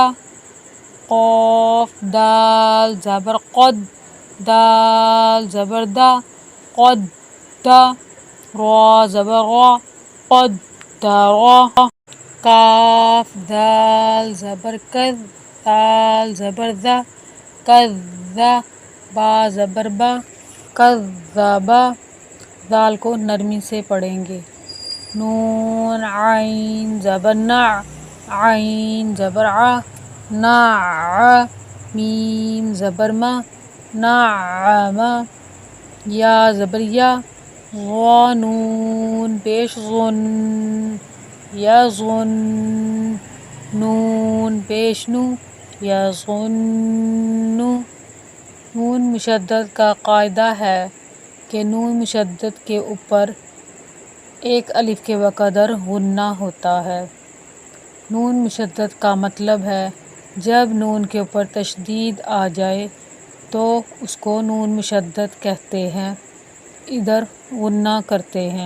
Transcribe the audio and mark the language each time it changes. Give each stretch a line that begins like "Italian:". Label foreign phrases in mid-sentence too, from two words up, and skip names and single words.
Urdu: قاف دال زبر قد، دال زبر دا، قدا۔ را زبر غا، قدرا۔ کاف دال زبر کذ، دال زبر ذا، کذا۔ با زبر با، کذبا۔ دال کو نرمی سے پڑھیں گے۔ نون عین زبر نع، عین زبر ع، نع۔ میم زبر ما، نعم۔ یا زبر یا، غا نون پیش غن، یظن۔ نون پیش نو، یظن۔ نون مشدد کا قاعدہ ہے کہ نون مشدد کے اوپر ایک الف کے بقدر غنہ ہوتا ہے۔ نون مشدد کا مطلب ہے جب نون کے اوپر تشدید آ جائے تو اس کو نون مشدد کہتے ہیں، ادھر غنہ کرتے ہیں۔